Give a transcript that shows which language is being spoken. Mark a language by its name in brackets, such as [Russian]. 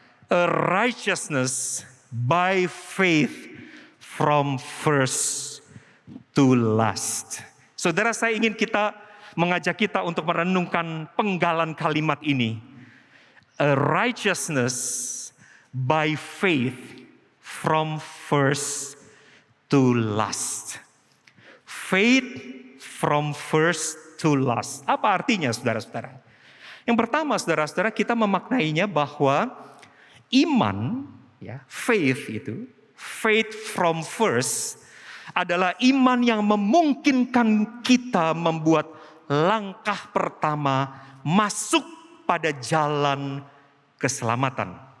[English] A righteousness by faith from first to last. [Indonesian] Saudara, saya ingin mengajak kita untuk merenungkan penggalan kalimat ini. [English] A righteousness by faith from first to last. Faith from first to last. [Indonesian] Apa artinya saudara-saudara? Yang pertama saudara-saudara, kita memaknainya bahwa iman, ya, faith itu, [English] faith from first [Indonesian] adalah iman yang memungkinkan kita membuat langkah pertama masuk pada jalan keselamatan.